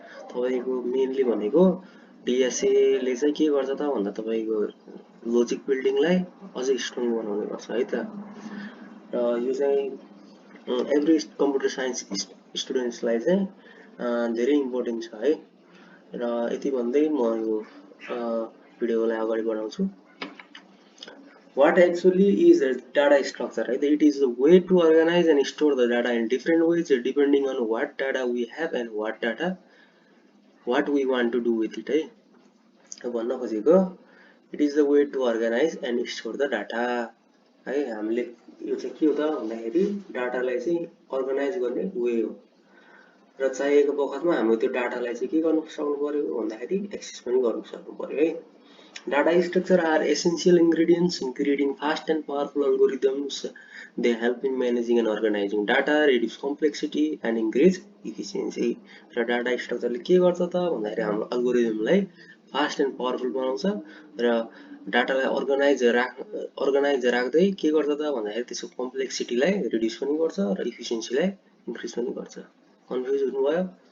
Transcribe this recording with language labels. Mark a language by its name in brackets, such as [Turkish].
[Nepali] तपाईँको मेनली भनेको डिएसएले चाहिँ के गर्छ त भन्दा तपाईँको लोजिक बिल्डिङलाई अझै स्ट्रङ बनाउने गर्छ है त। र यो चाहिँ एभ्री कम्प्युटर साइन्स स्टुडेन्ट्सलाई चाहिँ धेरै इम्पोर्टेन्ट छ है। र यति भन्दै म यो भिडियोलाई अगाडि बढाउँछु। [English] What actually is a data structure, right? It is a way to organize and store the data in different ways depending on what data we have and what we want to do with it, है। [Nepali] भन्न खोजेको [English] it is the way to organize and store the data, है। [Nepali] हामीले यो चाहिँ के हो त भन्दाखेरि डाटालाई चाहिँ अर्गनाइज गर्ने वे हो र चाहिएको बखतमा हामीले त्यो डाटालाई चाहिँ के गर्न सक्नु पर्यो भन्दाखेरि एक्सेस पनि गर्न सक्नु पर्यो है। [English] Data structure are essential ingredients in creating fast and powerful algorithms. They help in managing and organizing data, reduce complexity and increase efficiency. [Nepali] र डाटा स्ट्रक्चरले के गर्छ त भन्दाखेरि हाम्रो अल्गोरिदमलाई फास्ट एन्ड पावरफुल बनाउँछ र डाटालाई अर्गनाइज राख्दै के गर्छ त भन्दाखेरि त्यसको कम्प्लेक्सिटीलाई रिड्युस पनि गर्छ र इफिसियन्सीलाई इन्क्रिज पनि गर्छ। कन्फ्युज हुनुभयो?